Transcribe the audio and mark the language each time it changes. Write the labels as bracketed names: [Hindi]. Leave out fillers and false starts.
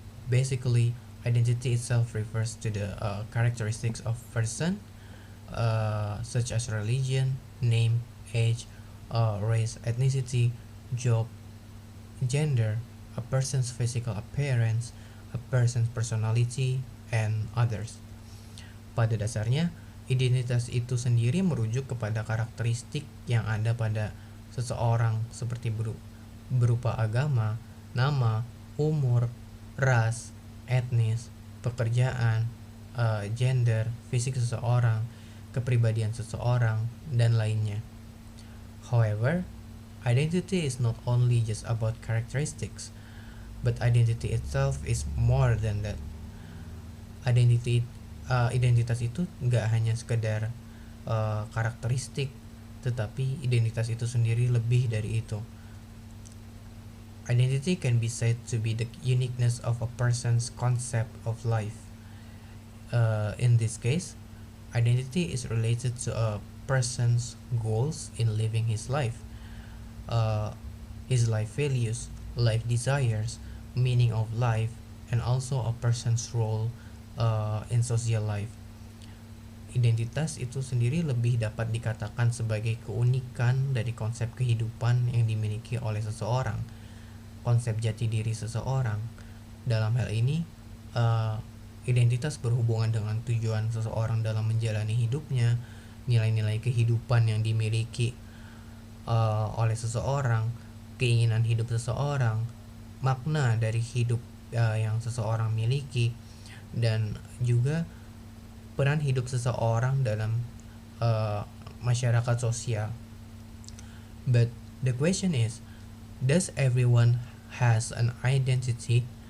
[English] Basically, identity itself refers to the characteristics of person, such as religion, name, age, race, ethnicity, job, gender, a person's physical appearance, a person's personality, and others. [Indonesian] Pada dasarnya, identitas itu sendiri merujuk kepada karakteristik yang ada pada seseorang seperti berupa agama, nama, umur, ras, etnis, pekerjaan, gender, fisik seseorang, kepribadian seseorang, dan lainnya. [English] However, identity is not only just about characteristics, but identity itself is more than that. [Indonesian] Identitas itu nggak hanya sekedar karakteristik, tetapi identitas itu sendiri lebih dari itu. [English] Identity can be said to be the uniqueness of a person's concept of life. In this case, identity is related to a person's goals in living his life, his life values, life desires, meaning of life, and also a person's role in social life. [Indonesian] Identitas itu sendiri lebih dapat dikatakan sebagai keunikan dari konsep kehidupan yang dimiliki oleh seseorang, konsep jati diri seseorang. Dalam hal ini, identitas berhubungan dengan tujuan seseorang dalam menjalani hidupnya, nilai-nilai kehidupan yang dimiliki oleh seseorang, keinginan hidup seseorang, makna dari hidup yang seseorang miliki, dan juga peran hidup seseorang dalam masyarakat sosial. [English] But the question is, does everyone has an identity?